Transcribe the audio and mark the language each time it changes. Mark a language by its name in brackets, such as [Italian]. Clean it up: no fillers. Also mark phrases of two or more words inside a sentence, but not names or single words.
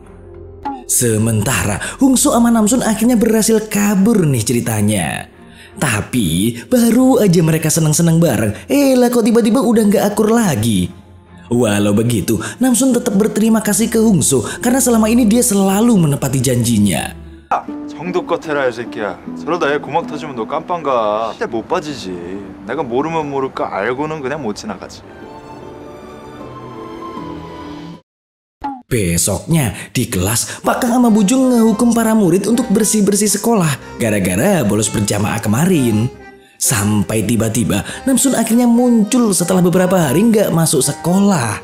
[Indonesian] Sementara, Hungso sama Namsun akhirnya berhasil kabur nih ceritanya. Tapi, baru aja mereka seneng-seneng bareng, lah kok tiba-tiba udah gak akur lagi. Walau begitu, Namsun tetap berterima kasih ke Hungso karena selama ini dia selalu menepati janjinya. [Korean] 정도껏 해라 이 새끼야. 저러다 애 고막 터지면 너 깜빵 가. 절대 못 빠지지. 내가 모르면 모를까 알고는 그냥 못 지나가지. [Indonesian] Besoknya di kelas, Pak Kang sama Bujung ngehukum para murid untuk bersih-bersih sekolah gara-gara bolos berjamaah kemarin. Sampai tiba-tiba Namsun akhirnya muncul setelah beberapa hari nggak masuk sekolah.